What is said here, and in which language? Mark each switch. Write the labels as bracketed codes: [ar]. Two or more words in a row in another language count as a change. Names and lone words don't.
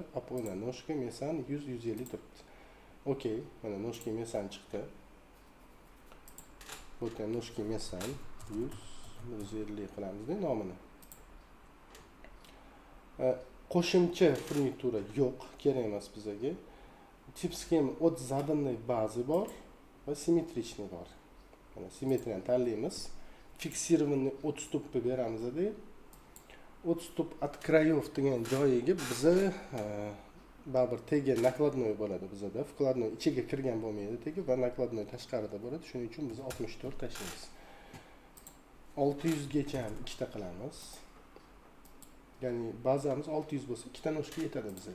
[uz] Apona noshka mesan 100-150 turibdi. Okey, mana noshka mesan chiqdi. Bu ham noshka mesan 100-150 qilamizda nomini. Qo'shimcha furnitura yo'q, kerak emas bizga. Tip sxema [ru] от заданной базы [uz] bor va simmetrichniy bor. Mana simmetriyani tanlaymiz. [ru] Fiksirованный отступni [uz] beramiz-da. [ru] Отступ от краев [uz] degan joyiga biza baribir tegi nakladnoy bo'ladi bizda. Vkladnoy ichiga kirgan bo'lmaydi tegi va nakladnoy tashqarida bo'ladi. Shuning uchun biz 64 tashlaymiz. 600 gacha ham ikkita qilamiz. Ya'ni bazamiz 600 bo'lsa, ikkita noshka yetadi bizga.